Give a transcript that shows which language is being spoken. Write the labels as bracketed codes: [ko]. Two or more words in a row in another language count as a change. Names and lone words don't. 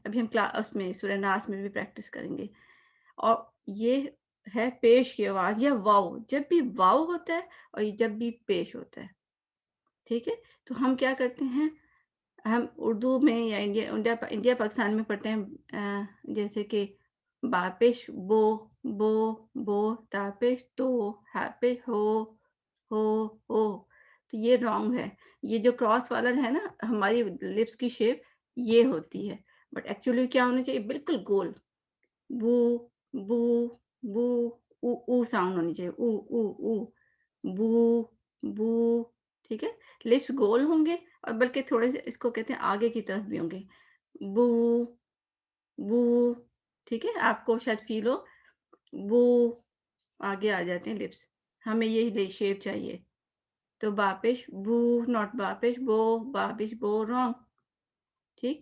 [ur] ابھی ہم کلاس میں سورہ ناس میں بھی پریکٹس کریں گے. اور یہ ہے پیش کی آواز یا واو, جب بھی واو ہوتا ہے اور جب بھی پیش ہوتا ہے, ٹھیک ہے. تو ہم کیا کرتے ہیں, ہم اردو میں یا انڈیا پاکستان میں پڑھتے ہیں جیسے کہ با پیش بو بو بو, تا پیش تو, ہا پیش ہو ہو. تو یہ رانگ ہے. یہ جو کراس والا ہے نا ہماری لپس کی شیپ یہ ہوتی ہے, [en] but actually [ur] کیا ہونا چاہیے, بالکل گول, بو بو بو, او ساؤنڈ ہونی چاہیے, او او او, بو بو, ٹھیک ہے. لپس گول ہوں گے اور بلکہ تھوڑے سے اس کو کہتے ہیں آگے کی طرف بھی ہوں گے, بو بو, ٹھیک ہے. آپ کو شاید فیل ہو, بو آگے آ جاتے ہیں لپس. ہمیں یہی شیپ چاہیے. تو باپش بو, ناٹ باپش بو, باپش بو رانگ, ٹھیک.